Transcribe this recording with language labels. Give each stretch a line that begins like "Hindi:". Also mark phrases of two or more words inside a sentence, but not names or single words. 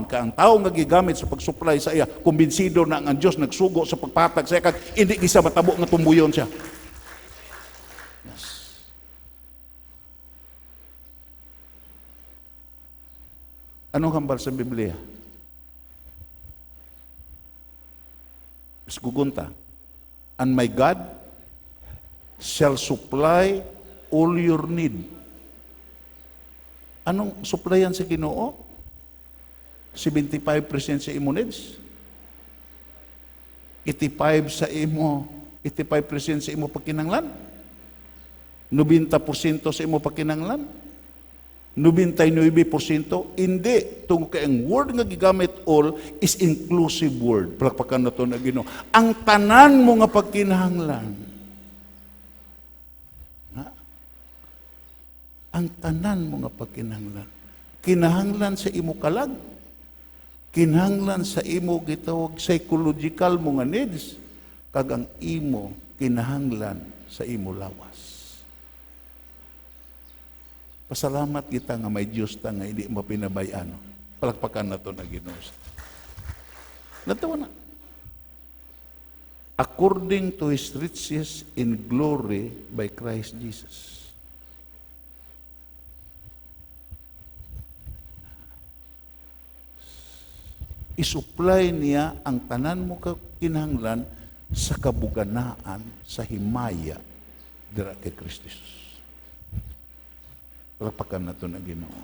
Hiligaynon: Kag ang tao nga gigamit sa pag-supply sa iya, kumbinsido na ang Dios nagsugo sa pagpatag sa iya, kag hindi gisa matabo nga tumbuyon siya. Yes. Anong hambal sa Biblia? Gugunta,
English: and my God shall supply all your need.
Hiligaynon: Anong supplyan sa Ginoo? 75% sa imo needs. 85% sa imo pagkinahanglan. 90% sa imo pagkinahanglan. 99% hindi. Tungkol kay ang word nga gigamit
English: all is inclusive word.
Hiligaynon: Palakpakan na to na Ginoo. Ang tanan mo nga pagkinahanglan. Ang tanan mo nga pagkinahanglan. Kinahanglan sa imo kalag. Kinahanglan sa imo gitawag psychological mo nga needs. Kag ang imo kinahanglan sa imo lawas. Pasalamat kita nga may Diyos ta nga hindi mapinabayano. Palakpakan na to na Ginoo. Natawa na.
English: According to His riches in glory by Christ Jesus.
Hiligaynon: Isupply niya ang tanan mo kinahanglan sa kabuganaan, sa himaya dira kay Kristo Jesus. Palakpakan na ito na Ginoo.